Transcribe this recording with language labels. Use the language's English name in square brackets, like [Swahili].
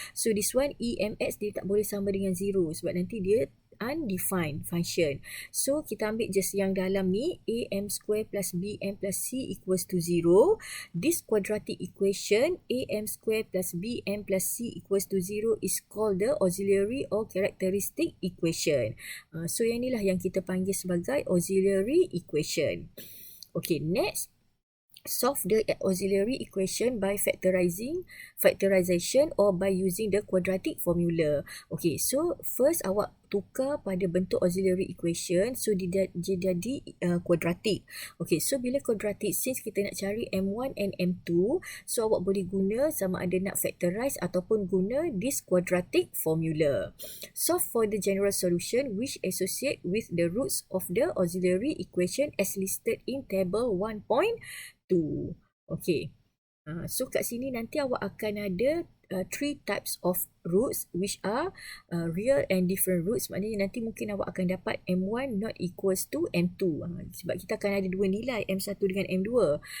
[English] So this one [Malay] EMX dia tak boleh sama dengan 0 sebab nanti dia [English] undefined function. [Malay] So kita ambil just yang dalam ni, [English] AM square plus BM plus C equals to 0. This quadratic equation AM square plus BM plus C equals to 0 is called the auxiliary or characteristic equation. [Malay] So yang inilah yang kita panggil sebagai auxiliary equation. [English] Okay, next solve the auxiliary equation by factorization or by using the quadratic formula. [Malay] Okay, so first awak tukar pada bentuk auxiliary equation, so dia jadi quadratic. Okay, so bila quadratic, since kita nak cari M1 and M2, so awak boleh guna sama ada nak factorize ataupun guna [English] this quadratic formula. Solve for the general solution which associate with the roots of the auxiliary equation as listed in table 1.2. Okay. So [Malay] kat sini nanti awak akan ada [English] three types of roots which are real and different roots. [Malay] Maknanya nanti mungkin awak akan dapat M1 [English] not equals to [Malay] M2. Sebab kita akan ada dua nilai M1 dengan M2.